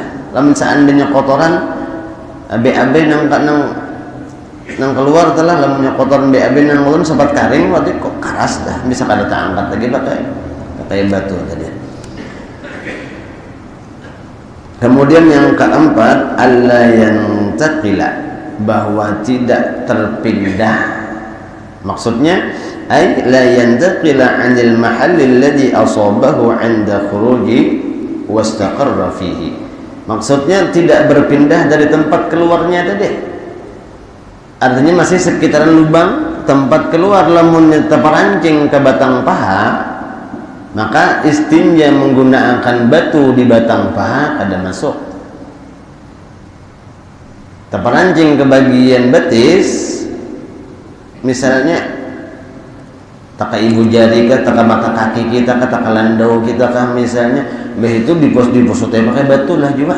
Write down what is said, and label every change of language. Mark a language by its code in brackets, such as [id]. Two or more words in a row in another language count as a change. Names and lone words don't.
[bjn] Lamun seandainya kotoran BAB nang keluar telah lamunnya kotoran BAB nang ulun sempat karing waktu kok karas dah, bisa kada angkat lagi pakai batu tadi. [id] Kemudian yang keempat, [ar] ألا ينتقل, [id] bahwa tidak terpindah. [ar] Maksudnya أي لا ينتقل عن المحل الذي أصابه عند خروجه واستقر فيه. [id] Maksudnya tidak berpindah dari tempat keluarnya tadi. Artinya masih sekitaran lubang tempat keluar. [bjn] Lamun terperancing ke batang paha, maka istinja menggunakan batu di batang paha kada masuk. Terperancing ke bagian betis, misalnya taka ibu jari kah, taka mata kaki kita kah, taka landau kita kah misalnya, itu diposotnya pakai batu lah juga.